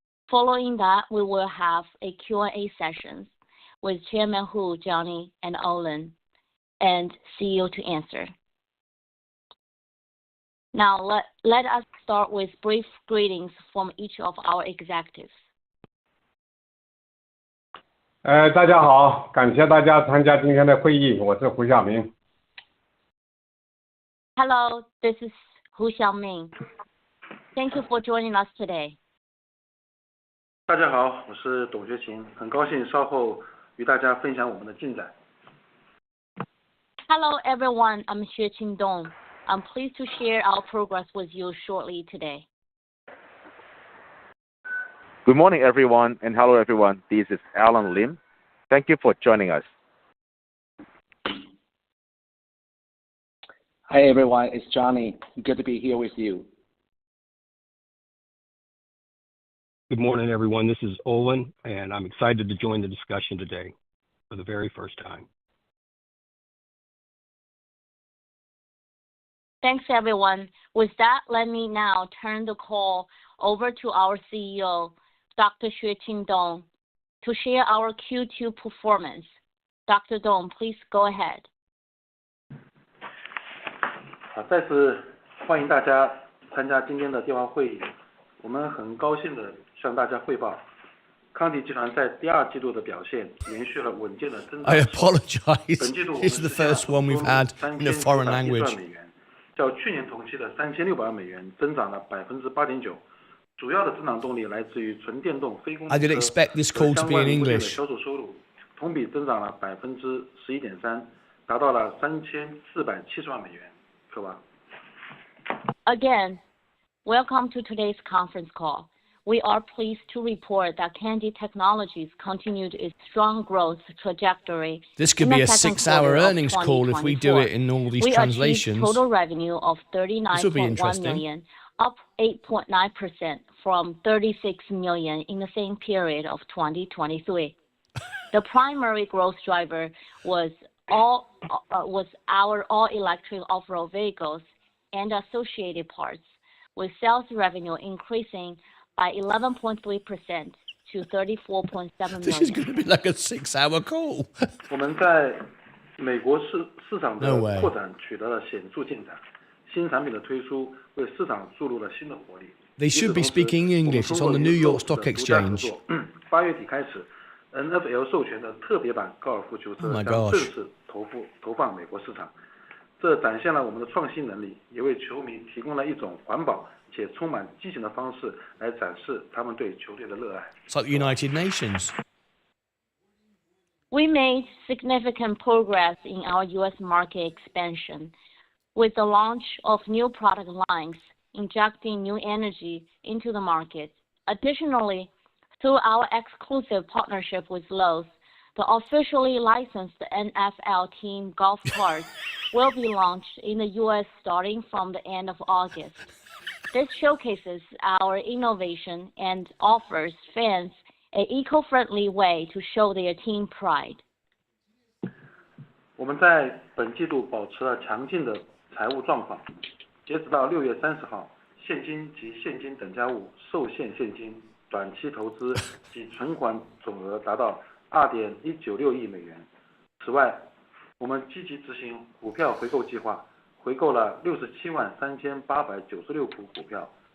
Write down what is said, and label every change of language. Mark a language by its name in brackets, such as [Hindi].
[English] Following that, we will have a Q&A session with Chairman Hu, Johnny, and Olin, and CEO to answer. Now, let us start with brief greetings from each of our executives. [Chinese] 大家好，感谢大家参加今天的会议，我是胡晓明。 [English] Hello, this is Hu Xiaoming. Thank you for joining us today. [Chinese] 大家好，我是董学勤，很高兴稍后与大家分享我们的进展。 [English] Hello, everyone. I'm Xueqing Dong. I'm pleased to share our progress with you shortly today. Good morning, everyone, and hello, everyone. This is Alan Lim. Thank you for joining us. Hi, everyone. It's Johnny. Good to be here with you. Good morning, everyone. This is Olin, and I'm excited to join the discussion today for the very first time. Thanks, everyone. With that, let me now turn the call over to our CEO, Dr. Xueqing Dong, to share our Q2 performance. Dr. Dong, please go ahead. [Chinese] 好，再次欢迎大家参加今天的电话会议。我们很高兴地向大家汇报，康迪集团在第二季度的表现延续了稳健的增长。 [English] I apologize. [Chinese] 本季度我们 [English] This is the first one we've had in a foreign language. [Chinese] 较去年同期的3600万美元增长了8.9%。主要的增长动力来自于纯电动非公路车 [English] I did expect this call to be in English. [Chinese] 销售收入同比增长了11.3%，达到了3470万美元。可吧 [English] Again, welcome to today's conference call. We are pleased to report that Kandi Technologies continued its strong growth trajectory. This could be a 6-hour earnings call if we do it in all these translations. We achieved total revenue of $39.1 million, up 8.9% from $36 million in the same period of 2023. The primary growth driver was our all-electric off-road vehicles and associated parts, with sales revenue increasing by 11.3% to $34.7 million. This is going to be like a 6-hour call. [Chinese] 我们在美国市场的扩展取得了显著进展，新产品的推出为市场注入了新的活力。 [English] They should be speaking English. It's on the New York Stock Exchange. [Chinese] 8月底开始 ，NFL 授权的特别版高尔夫球车将正式投放美国市场。这展现了我们的创新能力，也为球迷提供了一种环保且充满激情的方式来展示他们对球队的热爱。 [English] It's like the United Nations. We made significant progress in our U.S. market expansion with the launch of new product lines, injecting new energy into the market. Additionally, through our exclusive partnership with Lowe's, the officially licensed NFL team golf carts will be launched in the U.S. starting from the end of August. This showcases our innovation and offers fans an eco-friendly way to show their team pride. [Chinese] 我们在本季度保持了强劲的财务状况，截止到6月30号，现金及现金等价物、受限现金、短期投资及存款总额达到2.196亿美元。此外，我们积极执行股票回购计划，回购了67万3896股股票，